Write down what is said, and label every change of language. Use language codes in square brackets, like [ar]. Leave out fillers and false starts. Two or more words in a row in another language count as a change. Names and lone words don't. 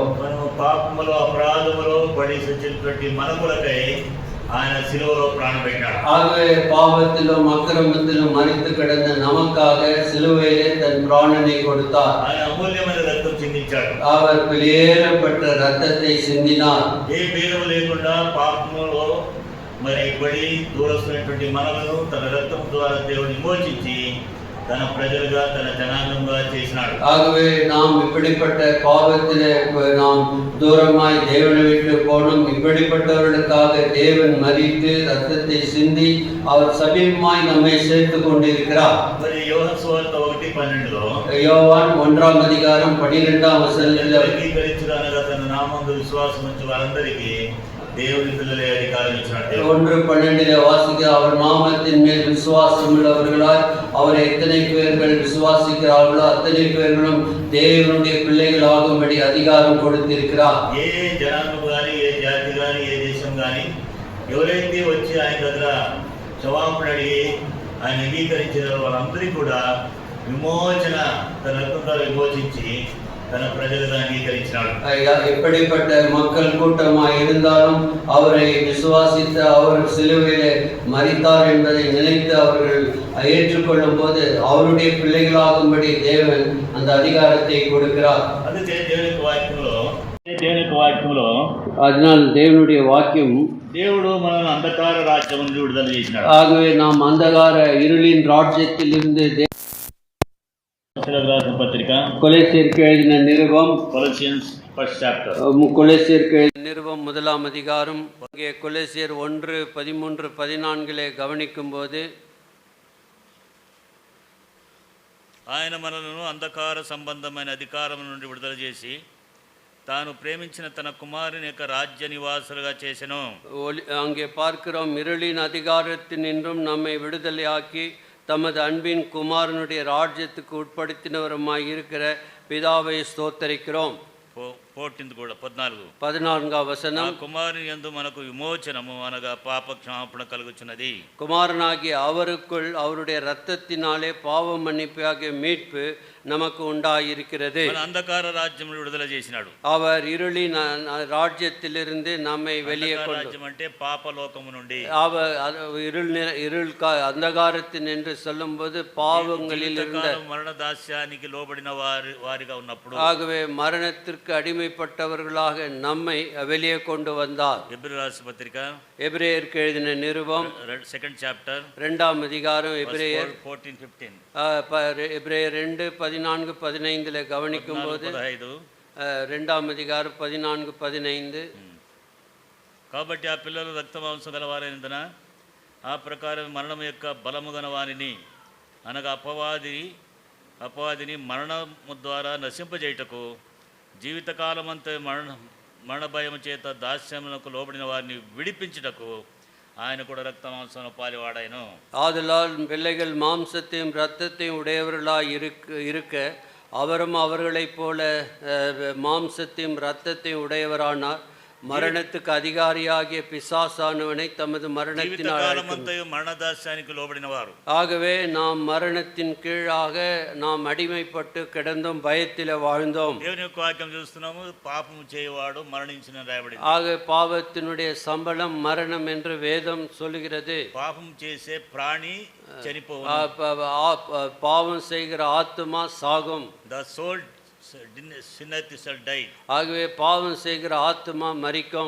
[te] మనం పాపములో అపరాధములో పడి సచ్చినటువంటి మన కొరకై ఆయన సిలువలో ప్రాణం పెట్టాడు. [ta] ஆகவே பாவத்திலும் அக்கிரமத்திலும் மரித்து கிடந்த நமக்காக சிலுவையிலே தன் பிராணனை கொடுத்தார். [te] ఆయన అమూల్యమైన రక్తం చిందించాడు. [ta] அவர் வெளியேறப்பட்ட ரத்தத்தை சிந்தினார். [te] ఏ భేదము లేకుండా పాపములో మరి పడి దూరస్తున్నటువంటి మనలను తన రక్తం ద్వారా దేవుడు విమోచించి తన ప్రజలుగా, తన జనాంగంగా చేసినాడు. [ta] ஆகவே நாம் இப்படிப்பட்ட பாவத்திலே நாம் தூரமாய் தேவனை விட்டு போனோம். இப்படிப்பட்டவர்களுக்காக தேவன் மரித்து ரத்தத்தை சிந்தி அவர் சமீபமாய் நம்மை சேர்த்து கொண்டிருக்கிறார். [te] మరి యోహాను సువార్త 1:12లో [ta] யோவான் 1ஆம் அதிகாரம் 12ஆம் வசனத்தில் [te] అంగీకరించుదనగా తన నామములో విశ్వాసం ఉంచి వారందరికీ దేవుని పిల్లలే అధికారం ఇచ్చినట్టు [ta] 1:12 வாசிக்க, அவர் நாமத்தின் மேல் விசுவாசம் உள்ளவர்களாய் அவரை எத்தனை பேர்கள் விசுவாசிக்கிறார்களோ அத்தனை பேர்களும் தேவனுடைய பிள்ளைகள் ஆகும்படி அதிகாரம் கொடுத்திருக்கிறார். [te] ఏ జనాంగం కానీ, ఏ జాతి కానీ, ఏ దేశం కానీ ఎవరైతే వచ్చి ఆయన దగ్గర క్షమాపణ అడిగి ఆయన అంగీకరించిన వాళ్ళందరికీ కూడా విమోచన, తన రక్తంతో విమోచించి తన ప్రజలుగా అంగీకరించినాడు. [ta] எப்படிப்பட்ட மக்கள் கூட்டமாய் இருந்தாலும் அவரை விசுவாசித்து அவர் சிலுவையிலே மரித்தார் என்பதை நினைத்து அவர்கள் ஏற்றுக்கொள்ளும் போது அவருடைய பிள்ளைகளாகும்படி தேவன் அந்த அதிகாரத்தை கொடுக்கிறார். [te] అందుకే దేవుని వాక్యంలో [ta] அதனால் தேவனுடைய வாக்கியம், [te] దేవుడు మనల్ని అంధకార రాజ్యం నుండి విడుదల చేసినాడు. [ta] ஆகவே நாம் அந்தகார இருளின் ராஜ்யத்தில் இருந்து [te] పత్రిక [ta] கொலோசியருக்கு எழுதின நிருபம், [en] Colossians first chapter, [ta] கொலோசியருக்கு எழுதின நிருபம் 1ஆம் அதிகாரம். இங்கே கொலோசியர் 1:13-14 கவனிக்கும் போது, [te] ఆయన మనలను అంధకార సంబంధమైన అధికారం నుండి విడుదల చేసి తాను ప్రేమించిన తన కుమారుని యొక్క రాజ్య నివాసులుగా చేసెను. [ta] அங்கே பார்க்கிறோம், இருளின் அதிகாரத்தினின்றும் நம்மை விடுதலையாக்கி தமது அன்பின் குமாரனுடைய ராஜ்யத்துக்கு உட்படுத்தினவருமாய் இருக்கிற பிதாவை ஸ்தோத்தரிக்கிறோம். [te] 14th కూడా 14. 14వ ఆ వచనం. కుమారుని యందు మనకు విమోచనము అనగా పాప క్షమాపణ కలుగుచున్నది. [ta] குமாரனாகிய அவருக்குள் அவருடைய இரத்தத்தினாலே பாவ மன்னிப்பாகிய மீட்பு நமக்கு உண்டாயிருக்கிறது. [te] మన అంధకార రాజ్యం విడుదల చేసినాడు. [ta] அவர் இருளின் ராஜ்யத்திலிருந்து நம்மை வெளியே கொண்டு, [te] రాజ్యం అంటే పాప లోకము నుండి, [ta] அவர் இருள் அந்தகாரத்தின் என்று சொல்லும்போது பாவங்களில் இருந்த [te] మరణ దాస్యానికి లోబడిన వారిగా ఉన్నప్పుడు, [ta] ஆகவே மரணத்திற்கு அடிமைப்பட்டவர்களாக நம்மை வெளியே கொண்டு வந்தார். எபிரேயர் ராசி பத்திரிక எபிரேயருக்கு எழுதின நிருபம் [en] 2nd chapter [ta] 2ஆம் அதிகாரம் எபிரேயர் 14-15 எபிரேயர் 2:14-15 கவனிக்கும் போது 2ஆம் அதிகாரம் 14-15. [te] కాబట్టి ఆ పిల్లలు రక్తమాంసం గలవారైనందున ఆ ప్రకారం మరణం యొక్క బలము గల వారిని అనగా అపవాదిని మరణము ద్వారా నశింపజేయుటకు జీవితకాలమంతా మరణ భయము చేత దాస్యములకు లోబడిన వారిని విడిపించుటకు ఆయన కూడా రక్తమాంసమును పాలివాడాయను. [ta] ஆதலால் பிள்ளைகள் மாம்சத்தையும் இரத்தத்தையும் உடையவர்களாய் இருக்க அவரும் அவர்களைப் போல மாம்சத்தையும் இரத்தத்தையும் உடையவரானார். மரணத்துக்கு அதிகாரியாகிய பிசாசானவனை தமது மரணத்தினால் [te] மரணதாஸ்யாనికి లోబడినవారు. [ta] ஆகவே நாம் மரணத்தின் கீழாக நாம் அடிமைப்பட்டு கிடந்தோம், பயத்தில் வாழ்ந்தோம். [te] దేవుని యొక్క వాక్యం చూస్తున్నాము, పాపము చేయవాడు మరణించును రాయబడింది. [ta] ஆக பாவத்தினுடைய சம்பளம் மரணம் என்று வேதம் சொல்லுகிறது. [te] పాపం చేసే ప్రాణి చనిపోవును, [ta] பாவம் செய்கிற ஆத்துமா சாகும். [en] the soul sinneth shall die. [ta] ஆகவே பாவம் செய்கிற ஆத்துமா மரிக்கும்.